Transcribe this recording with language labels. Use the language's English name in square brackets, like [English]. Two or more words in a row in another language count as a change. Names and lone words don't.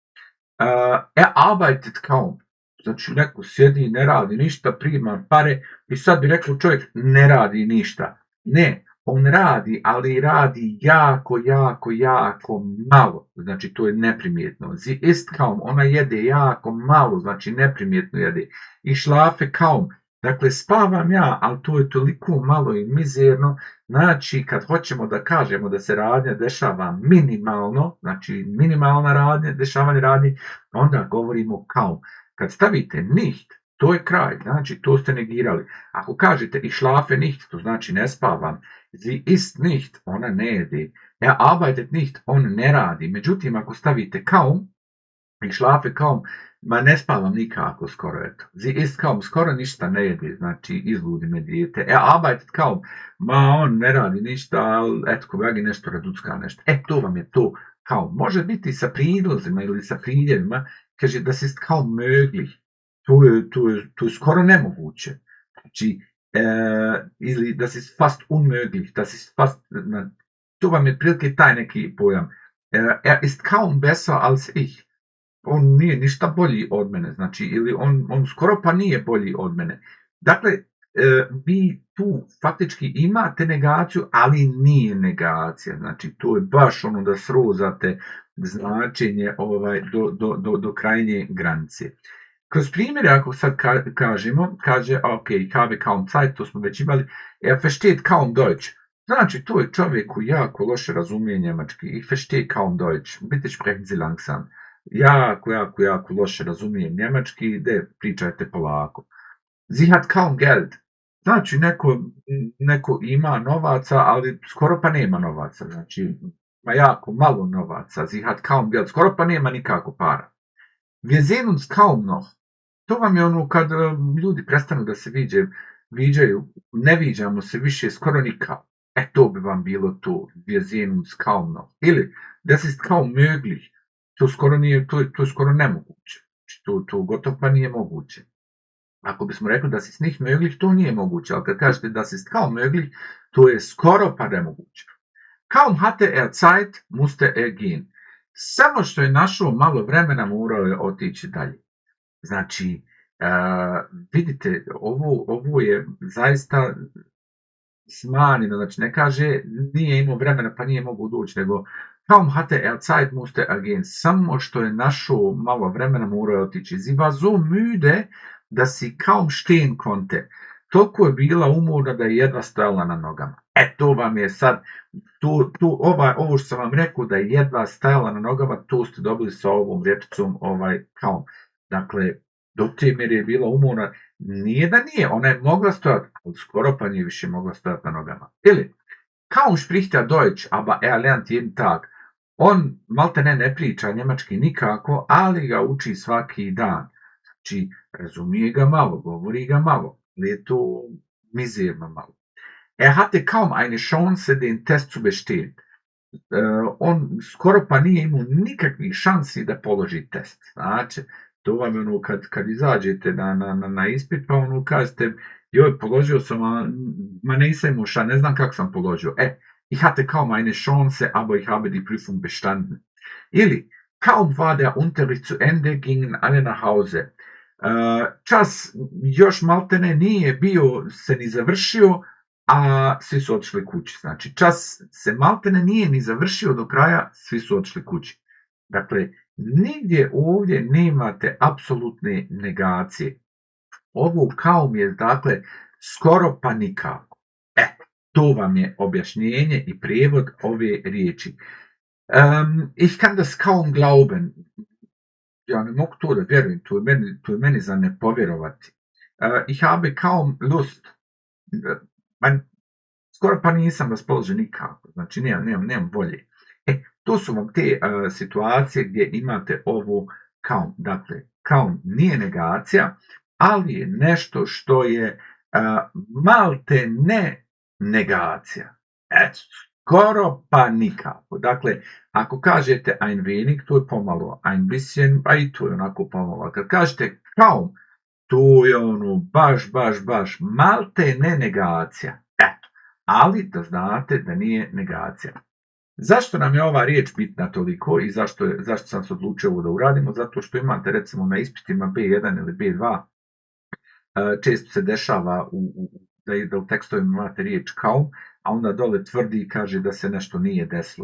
[German] Arbeitet kaum, [Bosnian] znači neko sjedi, ne radi ništa, prima pare i sad bi rekao čovjek ne radi ništa. Ne, on radi, ali radi jako, jako, jako malo, znači to je neprimjetno. [German] Sie isst kaum, [Bosnian] ona jede jako malo, znači neprimjetno jede. [German] I schlafe kaum, [Bosnian] dakle spavam ja, ali to je toliko malo i mizerno, znači kad hoćemo da kažemo da se radnja dešava minimalno, znači minimalna radnja, dešavanje radnje, onda govorimo kaum. Kad stavite nicht, to je kraj, znači to ste negirali. Ako kažete [German] ich schlafe nicht, [Bosnian] to znači ne spavam. [German] Sie isst nicht, [Bosnian] ona ne jede. [German] Arbeitet nicht, [Bosnian] on ne radi. Međutim, ako stavite kaum, [German] ich schlafe kaum, [Bosnian] ma ne spavam nikako skoro, eto. [German] Sie isst kaum, [Bosnian] skoro ništa ne jede, znači izludi me dijete. [German] Arbeitet kaum, [Bosnian] ma on ne radi ništa, ali eto, kogagi nešto raducka nešto. To vam je to kaum. Može biti sa pridlozima ili sa priljevima, kaže [German] das ist kaum möglich. [Bosnian] To je skoro nemoguće. Znači, ili [German] das ist fast unmöglich, das ist fast, [Bosnian] to vam je prilike taj neki pojam. [German] Ist kaum besser als ich. [Bosnian] On nije ništa bolji od mene, znači, ili on skoro pa nije bolji od mene. Dakle, vi tu faktički imate negaciju, ali nije negacija, znači, to je baš ono da srozate značenje do krajnje granice. Kroz primjere, ako sad kažemo, kaže, [German] ok, ich habe kaum Zeit, [Bosnian] to smo već imali, [German] versteht kaum Deutsch. [Bosnian] Znači, to je čovjeku jako loše razumije njemački. [German] Ich verstehe kaum Deutsch. Bitte sprechen Sie langsam. [Bosnian] Jako loše razumije njemački, pričajte polako. [German] Sie hat kaum Geld. [Bosnian] Znači, neko ima novaca, ali skoro pa nema novaca. Znači, ma jako malo novaca. [German] Sie hat kaum Geld. [Bosnian] Skoro pa nema nikako para. [German] Wir sehen uns kaum noch. [Bosnian] To vam je ono kad ljudi prestanu da se viđaju, ne viđamo se više skoro nikako. To bi vam bilo to. [German] Wir sehen uns kaum noch. Ili, das ist kaum möglich. [Bosnian] To je skoro nemoguće. To gotovo pa nije moguće. Ako bismo rekli [German] da ist nicht möglich, [Bosnian] to nije moguće. Ali kad kažete [German] das ist kaum möglich, [Bosnian] to je skoro pa nemoguće. [German] Kaum hatte er Zeit, musste er gehen. [Bosnian] Samo što je našao malo vremena, morao je otići dalje. Znači, vidite, ovo je zaista smanjeno, znači ne kaže nije imao vremena pa nije mogu doći, nego [German] kaum hatte er Zeit, musste er gehen. [Bosnian] Samo što je našao malo vremena, morao je otići. [German] Sie war so müde, da si kaum stehen konnte. [Bosnian] Toliko je bila umorna da je jedva stajala na nogama. To vam je sad, ovo što sam vam rekao da je jedva stajala na nogama, to ste dobili sa ovom rečicom kaum. Dakle, do te mjere je bila umorna, nije da nije, ona je mogla stojati, ali skoro pa nije više mogla stojati na nogama. Ili, [German] kaum spricht er Deutsch, aber er lernt jeden Tag. [Bosnian] On malte ne priča njemački nikako, ali ga uči svaki dan. Znači, razumije ga malo, govori ga malo, ali je to mizerno malo. [German] Er hatte kaum eine Chance, den Test zu bestehen. [Bosnian] On skoro pa nije imao nikakvih šansi da položi test. Znači, to vam je ono kad izađete na ispit, pa ono kažete, joj, položio sam, ma nisam imao šanse, ne znam kako sam položio. [German] Ich hatte kaum eine Chance, aber ich habe die Prüfung bestanden. Ili, kaum war der Unterricht zu Ende, gingen alle nach Hause. [Bosnian] Čas još maltene nije bio se ni završio, a svi su otišli kući. Znači, čas se maltene nije ni završio do kraja, svi su otišli kući. Dakle, nigdje ovdje nemate apsolutne negacije. Ovo kaum je, dakle, skoro pa nikako. To vam je objašnjenje i prijevod ove riječi. [German] Ich kann das kaum glauben. [Bosnian] Ja ne mogu to da vjerujem, to je meni za ne povjerovati. [German] Ich habe kaum Lust. [Bosnian] Skoro pa nisam raspoložen nikako. Znači, nemam volje. To su vam te situacije gdje imate ovu kaum. Dakle, kaum nije negacija, ali je nešto što je malte ne negacija. Skoro pa nikako. Dakle, ako kažete [German] ein wenig, [Bosnian] to je pomalo, [German] ein bisschen, [Bosnian] pa i to je onako pomalo. Kad kažete kaum, to je ono baš malte ne negacija. Ali da znate da nije negacija. Zašto nam je ova riječ bitna toliko i zašto sam se odlučio ovo da uradimo? Zato što imate recimo na ispitima B1 ili B2, često se dešava da u tekstovima imate riječ kaum, a onda dole tvrdi i kaže da se nešto nije desilo.